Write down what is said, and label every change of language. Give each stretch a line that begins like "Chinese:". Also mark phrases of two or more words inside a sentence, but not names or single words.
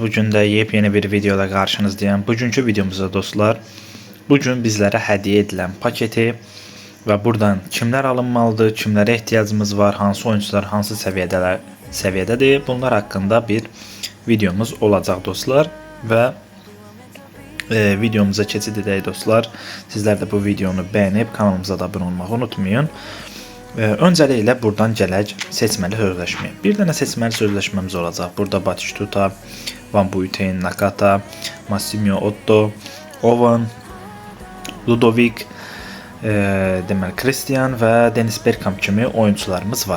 Turkish: Bugün de yepyeni bir videoda karşınızdayım. Bugünkü videomuzda dostlar, bugün bizlere hediye edilen paketi ve buradan kimler alınmalıdır, kimlere ihtiyacımız var, hansı oyuncular hansı seviyededir, bunlar hakkında bir videomuz olacak dostlar.
Azerbaijani: Ve videomuza keçid edək dostlar.
Turkish: Sizler de bu videonu beğenip kanalımıza da abone olmayı unutmayın.
Azerbaijani: Öncəliklə buradan gələk seçməli sözləşməyə. Bir dənə seçməli sözləşməmiz olacaq. Burada Batistuta, Van Buiten, Nakata, Massimio Otto, Owen, Ludovic, deməli Christian və Dennis Bergkamp kimi oyuncularımız var.